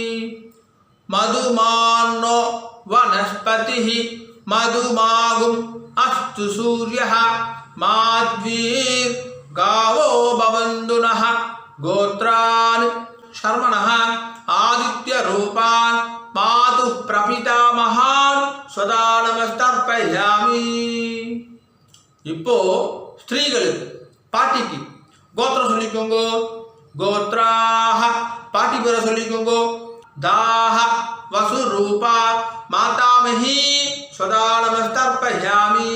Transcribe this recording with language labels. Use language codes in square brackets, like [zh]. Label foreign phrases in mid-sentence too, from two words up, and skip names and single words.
[sa] मधुमान्नो वनस्पतिः मधुमागुम् अस्तु सूर्यः माध्वीर् गावो भवन्तु नः गोत्रान् शर्मणः आदित्यरूपान् मातुः प्रपितामहान् स्वदा नमस्तर्पयामि [ta] இப்போ ஸ்திரீகளுக்கு பாட்டிக்கு கோத்திரம் சொல்லிக்கோங்க [sa] गोत्राः [ta] பாட்டி பேரை சொல்லிக்கோங்க. [sa] ताह वसुरूपा मातामही सदा नमस्तर्पयामि.